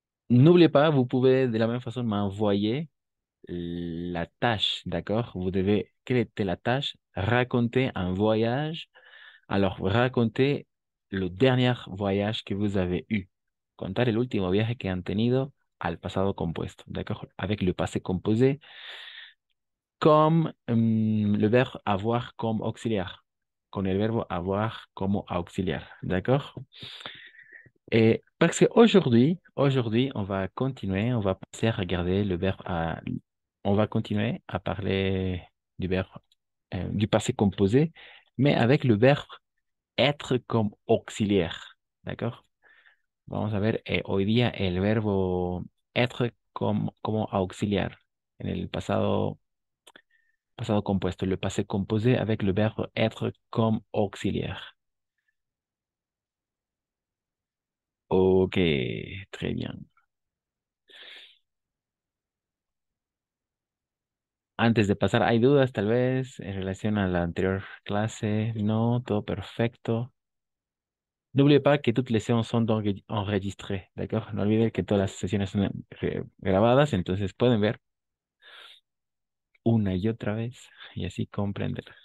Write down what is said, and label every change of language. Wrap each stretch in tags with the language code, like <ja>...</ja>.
<fr>N'oubliez pas, vous pouvez de la même façon m'envoyer la tâche, d'accord? Vous devez, quelle était la tâche? Raconter un voyage. Alors, racontez le dernier voyage que vous avez eu.</fr> <es>Contar el último viaje que han tenido al pasado compuesto, d'accord?</es> <fr>Avec le passé composé, comme le verbe avoir comme auxiliaire.</fr> <es>Con el verbo avoir como</es> <fr>auxiliaire, d'accord? Et parce qu'aujourd'hui, on va continuer, on va passer à regarder le verbe on va continuer à parler du verbe du passé composé, mais avec le verbe être comme auxiliaire.</fr> <es>¿D'accord? Vamos a ver hoy día el verbo être como auxiliar en el pasado compuesto,</es> <fr>le passé composé avec le verbe être comme auxiliaire. Ok, très bien.</fr> <es>Antes de pasar, ¿hay dudas tal vez en relación a la anterior clase? No, todo perfecto.</es> <fr>N'oubliez pas que toutes les séances sont enregistrées, ¿d'accord?</fr> <es>No olviden que todas las sesiones son grabadas, entonces pueden ver una y otra vez y así comprender.</es>